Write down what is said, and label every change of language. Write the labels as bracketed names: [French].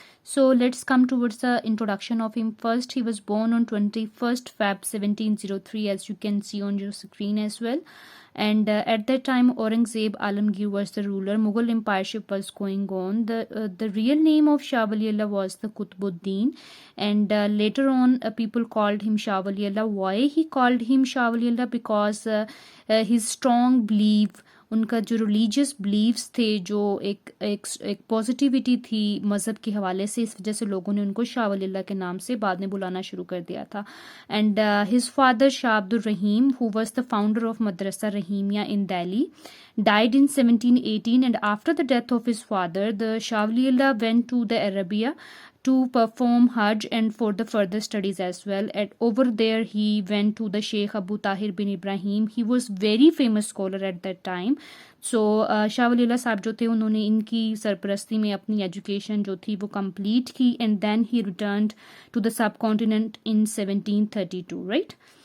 [English] So let's come towards the introduction of him. First, he was born on 21st Feb 1703, as you can see on your screen as well. And at that time, Aurangzeb Alamgir was the ruler. Mughal empireship was going on. The real name of Shah Waliullah was the Qutbuddin, and later on people called him Shah Waliullah. Why he called him Shah Waliullah? Because his strong belief, [Urdu] उनका जो religious beliefs تھے، جو ایک positivity تھی مذہب کے حوالے سے، اس وجہ سے لوگوں نے ان کو شاہ ولی اللہ کے نام سے بعد میں بلانا شروع کر دیا تھا. [English] And his father Shah Abdur Rahim who was the founder of Madrasa Rahimiya in Delhi died in 1718, and after the death of his father, the Shah Waliullah went to the Arabia to perform Hajj and for the further studies as well. And over there he went to the Sheikh Abu Tahir bin Ibrahim. He was very famous scholar at that time. [Urdu] So Shah Wali اللہ صاحب جو تھے، انہوں نے ان کی سرپرستی میں اپنی education جو تھی وہ کمپلیٹ کی، [English] and then he returned to the subcontinent in 1732, right?